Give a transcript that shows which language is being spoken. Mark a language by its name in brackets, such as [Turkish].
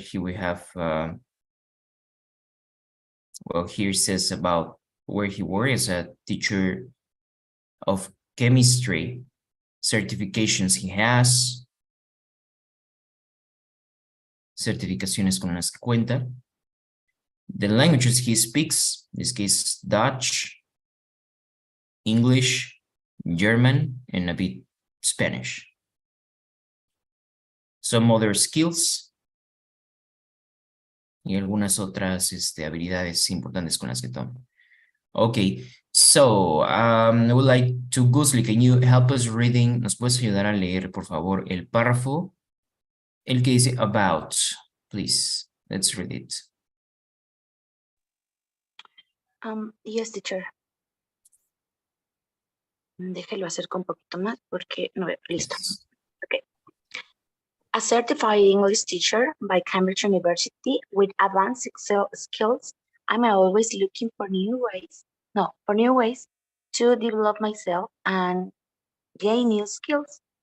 [English] He will have, well, here it says about where he worked as a teacher of chemistry, certifications he has, [Spanish] certificaciones con las que cuenta. [English] The languages he speaks, in this case, Dutch, English, German, and a bit Spanish. Some other skills [Spanish] y algunas otras habilidades importantes con las que toma. [English] Okay, so I would like to, Gusli, can you help us reading? [Spanish] ¿Nos puedes ayudar a leer, por favor, el párrafo? El que dice [English] about, please. Let's read it. Yes, teacher. [Spanish] Déjelo acercar un poquito más porque no veo. Listo. [English] Yes. Okay. A certified English teacher by Cambridge University with advanced Excel skills, I'm always looking for new ways to develop myself and gain new skills.